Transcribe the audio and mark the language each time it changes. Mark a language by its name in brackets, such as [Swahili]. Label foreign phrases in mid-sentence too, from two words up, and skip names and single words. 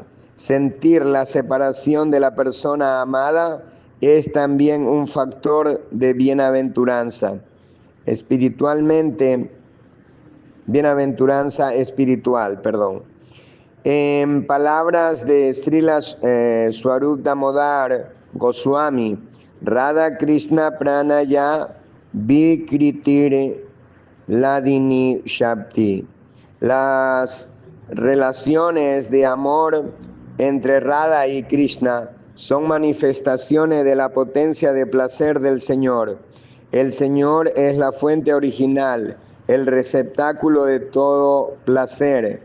[Spanish] Sentir la separación de la persona amada es también un factor de bienaventuranza. Espiritualmente, bienaventuranza espiritual, perdón. En palabras de Srila Swarup Damodar Goswami, [Sanskrit] Radha Krishna Pranaya Vikritire Ladini Shakti. [Spanish] Las relaciones de amor entre Radha y Krishna son manifestaciones de la potencia de placer del Señor. El Señor es la fuente original, el receptáculo de todo placer.